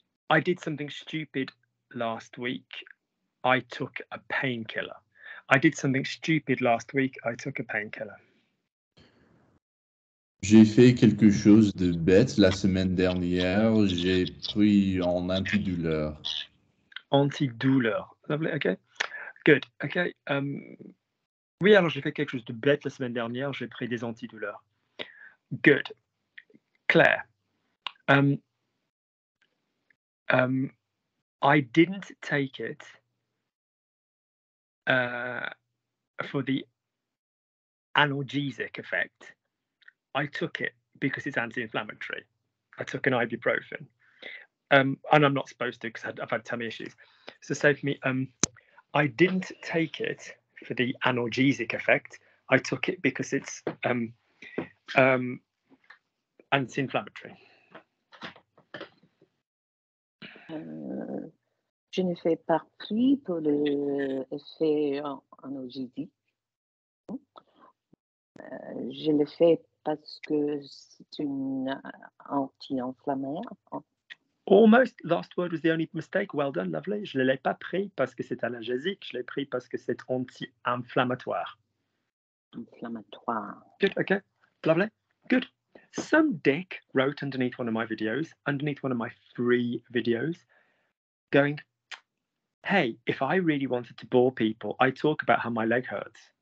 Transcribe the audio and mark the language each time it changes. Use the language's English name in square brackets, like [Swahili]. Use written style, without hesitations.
[English] I did something stupid last week. I took a painkiller. I did something stupid last week. I took a painkiller. [French] J'ai fait quelque chose de bête la semaine dernière. J'ai pris un antidouleur. [English] Antidouleur. Lovely. Okay. Good. Okay. [French] Oui, alors j'ai fait quelque chose de bête la semaine dernière. J'ai pris des antidouleurs. [English] Good. Claire. I didn't take it for the analgesic effect. I took it because it's anti-inflammatory. I took an ibuprofen. And I'm not supposed to because I've had tummy issues. So say for me, I didn't take it for the analgesic effect. I took it because it's anti-inflammatory. [French] Je ne fais pas pris pour l'effet analgésique. Je le fais parce que c'est une anti-inflammatoire. [English] Almost. Last word was the only mistake. Well done, lovely. [French] Je ne l'ai pas pris parce que c'est analgésique. Je l'ai pris parce que c'est anti-inflammatoire. Inflammatoire. [English] Good, okay. Lovely. Good. Some dick wrote underneath one of my videos, underneath one of my free videos, going, hey, if I really wanted to bore people, I'd talk about how my leg hurts.